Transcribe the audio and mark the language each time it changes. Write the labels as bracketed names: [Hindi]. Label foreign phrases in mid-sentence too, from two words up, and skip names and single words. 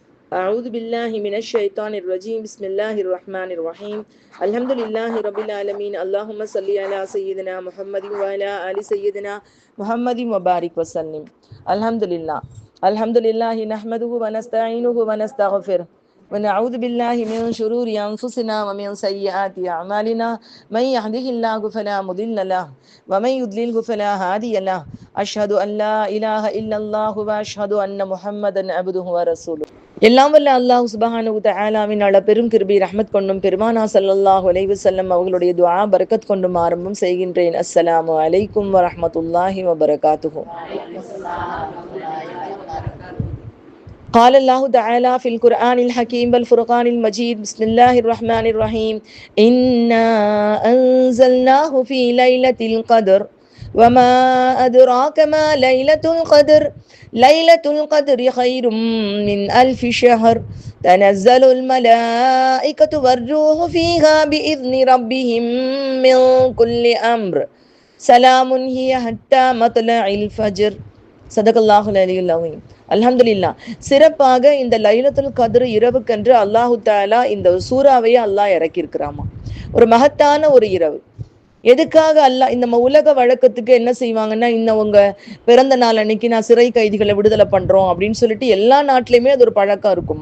[Arabic] أعوذ بالله من الشيطان الرجيم بسم الله الرحمن الرحيم الحمد لله رب العالمين اللهم صل على سيدنا محمد وعلى آل سيدنا محمد وبارك وسلم الحمد لله نحمده ونستعينه ونستغفره ونعوذ بالله من شرور أنفسنا ومن سيئات أعمالنا من يهده الله فلا مضل له ومن يضلله فلا هادي له أشهد أن لا إله إلا الله وأشهد أن محمدا عبده ورسوله. [Tamil] எல்லாம் வல்ல [Arabic] الله سبحانه وتعالى [Tamil] அளப்பெரும் கிருபை ரஹ்மத் கொண்டும் பெருமானா [Arabic] صلى الله عليه وسلم [Tamil] அவர்களுடைய துஆ பரக்கத் கொண்டும் ஆரம்பம் செய்கின்றேன். [Arabic] السلام عليكم ورحمة الله وبركاته. قال الله تعالى في القرآن الحكيم والفرقان المجيد بسم الله الرحمن الرحيم إنا أنزلناه في ليلة القدر وما أدراك ما ليلة القدر ليلة القدر خير من ألف شهر تنزل الملائكة والروح فيها بإذن ربهم من كل أمر سلام هي حتى مطلع الفجر. صدق الله العلي العظيم. الحمد لله. [Tamil] சிறப்பாக இந்த [Arabic] ليلة القدر [Tamil] இரவுக்கென்று [Arabic] الله تعالى [Tamil] இந்த சூறாவையே அல்லாஹ் இறக்கியிருக்கிறாமா. ஒரு மகத்தான ஒரு இரவு. எதுக்காக அல்லாஹ் இந்த உலக வழக்கத்துக்கு என்ன செய்வாங்கன்னா, உங்க பிறந்த நாள் அன்னைக்கு நான் சிறை கைதிகளை விடுதலை பண்றோம் அப்படின்னு சொல்லிட்டு எல்லா நாட்டிலையுமே அது ஒரு பழக்கம் இருக்குமா.